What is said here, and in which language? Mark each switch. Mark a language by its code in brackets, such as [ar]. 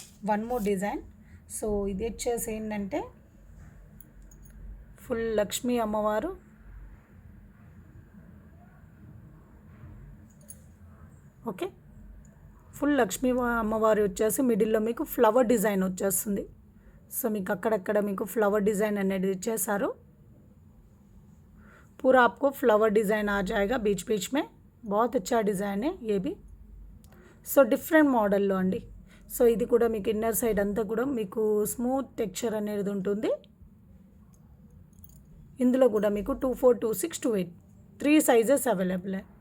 [te] One more design. So ఇది వచ్చేసి ఏంటంటే ఫుల్ లక్ష్మీ అమ్మవారు. ఓకే, ఫుల్ లక్ష్మీ అమ్మవారి వచ్చేసి మిడిల్లో మీకు ఫ్లవర్ డిజైన్ వచ్చేస్తుంది. సో మీకు అక్కడక్కడ మీకు ఫ్లవర్ డిజైన్ అనేది ఇచ్చేసారు. [hi] पूरा आपको फ्लावर डिज़ाइन आ जाएगा बीच बीच में. बहुत अच्छा डिज़ाइन है ये भी. [te] సో డిఫరెంట్ మోడల్లో అండి. సో ఇది కూడా మీకు ఇన్నర్ సైడ్ అంతా కూడా మీకు స్మూత్ టెక్స్చర్ అనేది ఉంటుంది. ఇందులో కూడా మీకు 2, 4, 2, 6, 2, 8 3 సైజెస్ అవైలబుల్.